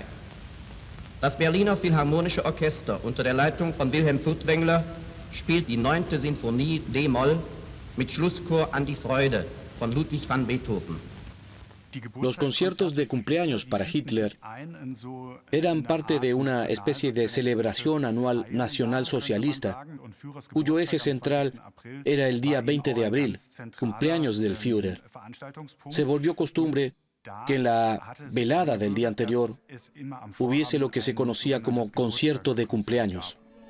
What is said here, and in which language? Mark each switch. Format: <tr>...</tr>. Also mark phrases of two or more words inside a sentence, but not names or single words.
<de>Das Berliner Philharmonische Orchester unter der Leitung von Wilhelm Furtwängler spielt die 9. Sinfonie D-Moll mit Schlusschor An die Freude von Ludwig van Beethoven.</de> <es>Los conciertos de cumpleaños para Hitler eran parte de una especie de celebración anual nacional socialista, cuyo eje central era el día 20 de abril, cumpleaños del Führer. Se volvió costumbre que en la velada del día anterior hubiese lo que se conocía como concierto de cumpleaños.</es>